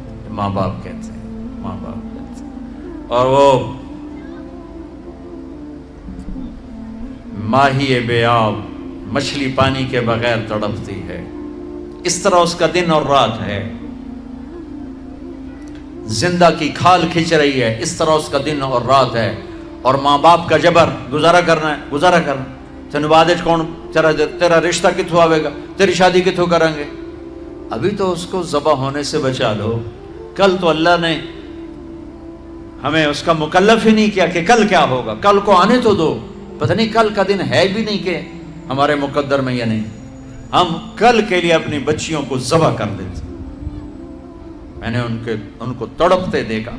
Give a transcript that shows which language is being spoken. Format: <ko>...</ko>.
<ur>ماں باپ کہتے ہیں، ماں باپ کہتے ہیں. اور وہ ماہی بے آب، مچھلی پانی کے بغیر تڑپتی ہے، اس طرح اس کا دن اور رات ہے. زندہ کی کھال کھنچ رہی ہے، اس طرح اس کا دن اور رات ہے. اور ماں باپ کا جبر، گزارا کرنا ہے، گزارا کرنا.</ur> <pa>تینوں بعد کون تیرا رشتہ کتوں آئے گا، تیری شادی کتوں کریں گے.</pa> <ur>ابھی تو اس کو ذبح ہونے سے بچا لو. کل تو اللہ نے ہمیں اس کا مکلف ہی نہیں کیا کہ کل کیا ہوگا، کل کو آنے تو دو. پتہ نہیں کل کا دن ہے بھی نہیں کہ ہمارے مقدر میں یا نہیں. ہم کل کے لیے اپنی بچیوں کو ذبح کر دیتے. میں نے ان کو تڑپتے دیکھا.</ur>